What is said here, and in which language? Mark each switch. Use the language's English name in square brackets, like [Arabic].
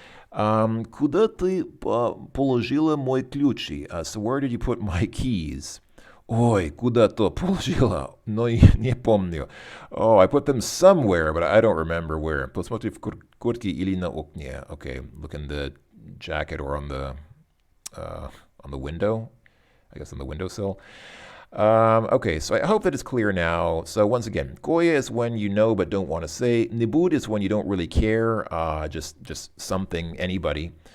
[Russian] Куда ты положила мои ключи? [English] So where did you put my keys? [Russian] Ой, куда-то положила, но не помню. [English] Oh, I put them somewhere, but I don't remember where. [Russian] Посмотри в куртке или на окне. [English] Okay, look in the jacket or on the window. I guess on the windowsill. Okay, so I hope that it's clear now. So once again, koya is when you know but don't want to say. Nibud is when you don't really care, just something, anybody.